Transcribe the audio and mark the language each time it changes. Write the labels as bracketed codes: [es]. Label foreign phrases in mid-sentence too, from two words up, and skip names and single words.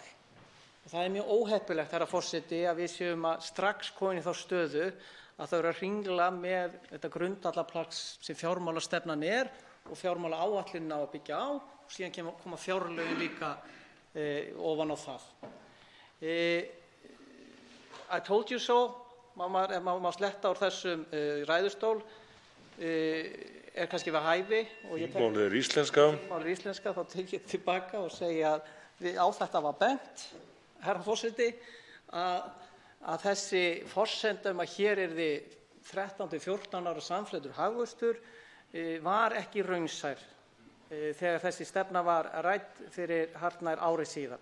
[is] Og það er mjög óheppilegt, herra forseti, að við séum að strax komin í þá stöðu að það eru að hringla með þetta grundvallarplagg sem fjármálastefnan er og fjármálaáætlunin á að byggja á, og síðan koma fjárlögin líka ofan á það. [en] I told you so, [is] ef maður má sletta úr þessum ræðustól, er kannski við hæfi. Þingmálið er íslenska. Þingmálið er íslenska, þá tek ég tilbaka og segja að á þetta var bent, herra forseti, að þessi forsenda að hér yrði 13–14 ára samfleytur hagvöxtur var ekki raunsær þegar þessi stefna var rædd fyrir hartnær ári síðan.